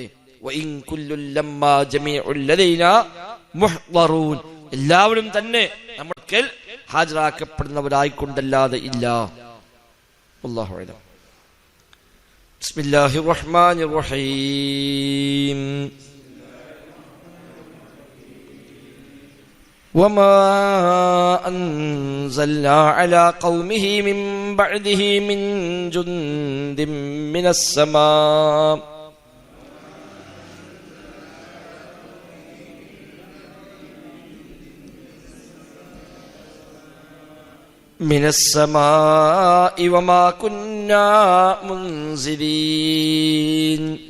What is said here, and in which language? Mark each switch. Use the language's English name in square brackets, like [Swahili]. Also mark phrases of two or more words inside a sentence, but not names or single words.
[Arabic] وإن كل لما جميع لدينا محضرون, [Malayalam] എല്ലാവരും തന്നെ നമ്മൾക്ക് ഹാജരാക്കപ്പെടുന്നവരായിക്കൊണ്ടല്ലാതെ ഇല്ല. [Arabic] الله أعلم. بسم الله الرحمن الرحيم. وما أنزلنا على قومه من بعده من جند من السماء وما كنا منزلين.